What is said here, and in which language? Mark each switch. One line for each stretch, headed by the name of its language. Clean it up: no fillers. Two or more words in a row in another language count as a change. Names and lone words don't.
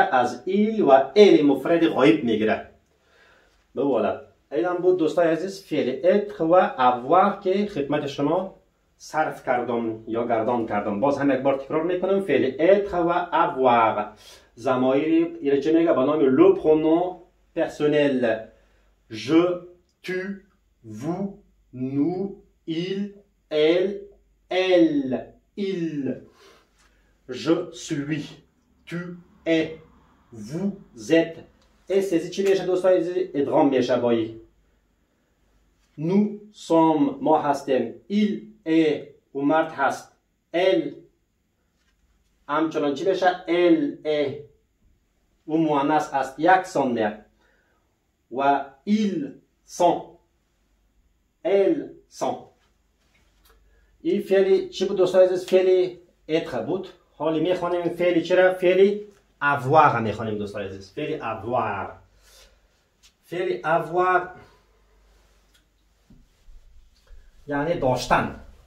Persian: از ایل و ال مفرد غایب میگیره. به والا اینم بود دوستای عزیز فعل اتر و avoir که خدمت شما صرف کردم یا گردان کردم. باز هم یک بار تکرار میکنم. فعل اتر و avoir ضمایر ایره چه میگه؟ به نام
French: le pronom personnel. Je, tu, vous, nous, il, elle, il. Je suis, tu es, vous êtes. Et c'est
Persian: چی میشه دوستای عزیز؟ ادغام میشه بایی.
French: Nous sommes،
Persian: ما هستیم.
French: Il est،
Persian: او مرد هست. Elle همچنان چی بشه؟
French: elle est،
Persian: او مؤنث است. یک سان میاد.
French: و ils sont، elles sont.
Persian: این فعلی چی بود دوستای عزیز؟ فعلی اتر بود. حالی میخوانیم فعلی چرا؟ فعلی avoir میخوانیم دوستای عزیز. فعلی avoir. فعلی avoir یعنی داشتن.